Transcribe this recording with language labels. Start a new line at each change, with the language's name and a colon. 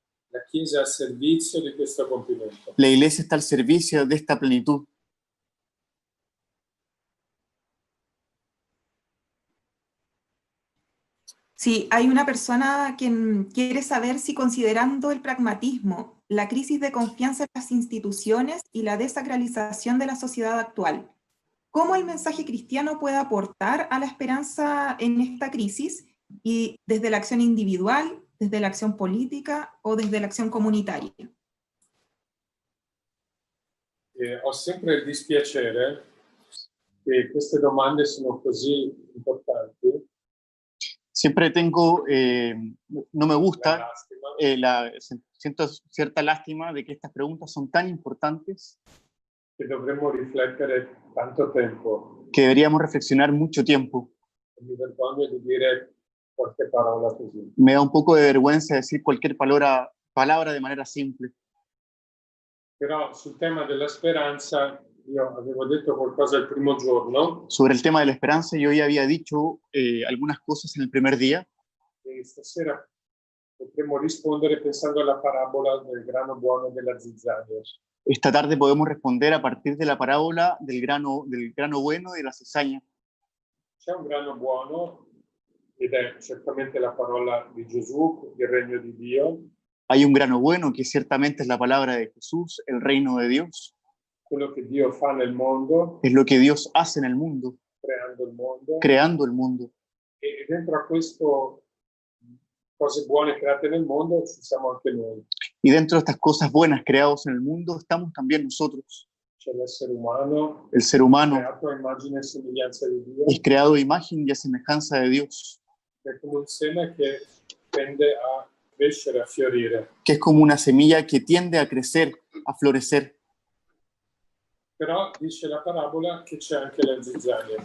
Italian: La Chiesa è al servizio di questo compimento.
Spanish: La Iglesia está al servicio de esta plenitud. Sí, hay una persona que quiere saber si, considerando el pragmatismo, la crisis de confianza en las instituciones y la desacralización de la sociedad actual, ¿cómo el mensaje cristiano puede aportar a la esperanza en esta crisis y desde la acción individual, desde la acción política o desde la acción comunitaria?
Italian: Ho sempre il dispiacere che queste domande sono così importanti.
Spanish: Siempre tengo, no me gusta, La siento cierta lástima de que estas preguntas son tan importantes
Italian: che dovremmo riflettere tanto tempo.
Spanish: que deberíamos reflexionar mucho tiempo.
Italian: Mi vergogno di dire qualche parola così.
Spanish: Me da un poco de vergüenza decir cualquier palabra de manera simple.
Italian: Però sul tema della speranza io avevo detto qualcosa il primo giorno
Spanish: Sobre el tema de la esperanza, yo ya había dicho algunas cosas en el primer día,
Italian: e stasera potremmo rispondere pensando alla parabola del grano buono e della zizzania.
Spanish: Esta tarde podemos responder a partir de la parábola del grano bueno y de la cizaña.
Italian: C'è un grano buono, ed è certamente la parola di Gesù, il regno di Dio,
Spanish: Hay un grano bueno que ciertamente es la palabra de Jesús, el reino de Dios.
Italian: quello che Dio fa nel mondo,
Spanish: Es lo que Dios hace en el mundo,
Italian: creando il mondo,
Spanish: creando el mundo.
Italian: e dentro a questo cose buone create nel mondo ci siamo anche noi.
Spanish: Y dentro de estas cosas buenas creadas en el mundo estamos también nosotros.
Italian: C'è l'essere umano,
Spanish: El ser humano
Italian: creato a immagine e somiglianza di Dio,
Spanish: es creado a imagen y a semejanza de Dios,
Italian: che è come un seme che tende a crescere, a fiorire.
Spanish: que es como una semilla que tiende a crecer, a florecer.
Italian: Però dice la parabola che c'è anche la zizzania.